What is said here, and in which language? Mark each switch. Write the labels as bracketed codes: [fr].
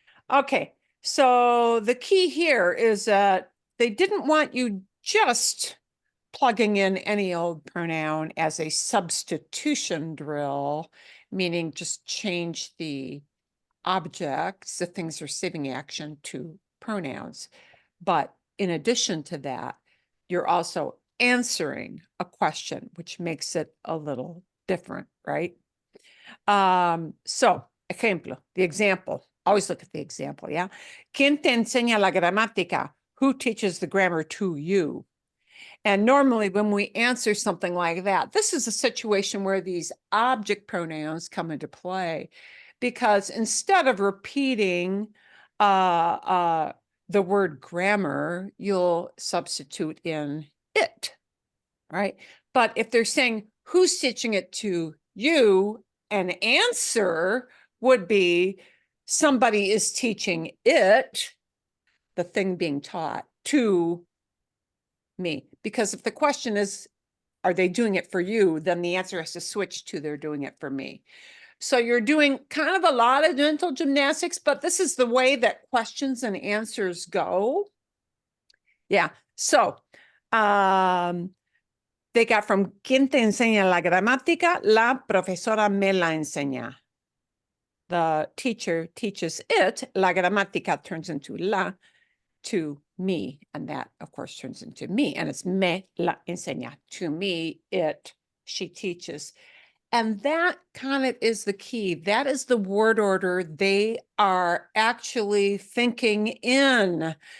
[en] Okay, so the key here is that they didn't want you just plugging in any old pronoun as a substitution drill, meaning just change the objects, the things receiving action, to pronouns. But in addition to that, you're also answering a question, which makes it a little different, right? So, ejemplo, the example. Always look at the example, yeah? [es] ¿Quién te enseña la gramática? [en] Who teaches the grammar to you? And normally when we answer something like that, this is a situation where these object pronouns come into play, because instead of repeating the word grammar, you'll substitute in it, right? But if they're saying, who's teaching it to you, an answer would be, somebody is teaching it, the thing being taught, to me. Because if the question is, are they doing it for you? Then the answer has to switch to, they're doing it for me. So you're doing kind of a lot of mental gymnastics, but this is the way that questions and answers go. Yeah. So they got from [es] ¿Quién te enseña la gramática? La profesora me la enseña. [en] The teacher teaches it. [es] La gramática [en] turns into la, to me, and that of course turns into me, and it's [es] me la enseña. [en] To me, it, she teaches. And that kind of is the key. That is the word order they are actually thinking in.